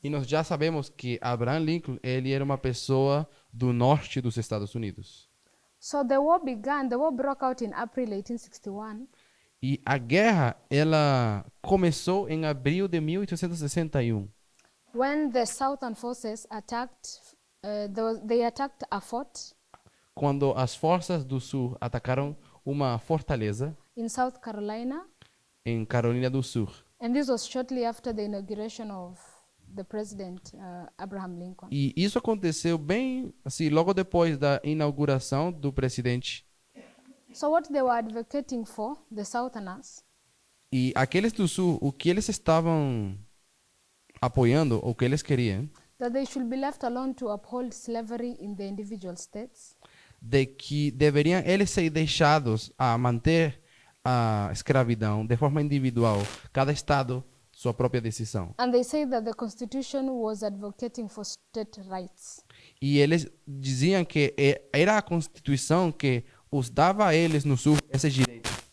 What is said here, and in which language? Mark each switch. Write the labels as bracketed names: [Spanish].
[Portuguese] E nós já sabemos que Abraham Lincoln, ele era uma pessoa do norte dos Estados Unidos. [English] So the war broke out in April 1861. [Portuguese] E a guerra, ela começou em abril de 1861, [English] When the southern forces they attacked a fort [Portuguese] quando as forças do sul atacaram uma fortaleza [English] in South Carolina. [Portuguese] em Carolina do Sul. [English] And this was shortly after the inauguration of the president, Abraham Lincoln. [Portuguese] E isso aconteceu bem assim, logo depois da inauguração do presidente. [English] So what they were advocating for, the Southerners, [Portuguese] E aqueles do sul, o que eles estavam apoiando, o que eles queriam, [English] that they should be left alone to uphold slavery in the individual states. [Portuguese] de que deveriam eles ser deixados a manter a escravidão de forma individual, cada estado sua própria decisão. [English] And they say that the Constitution was advocating for state rights. [Portuguese] E eles diziam que era a Constituição que os dava a eles no sul esses direitos.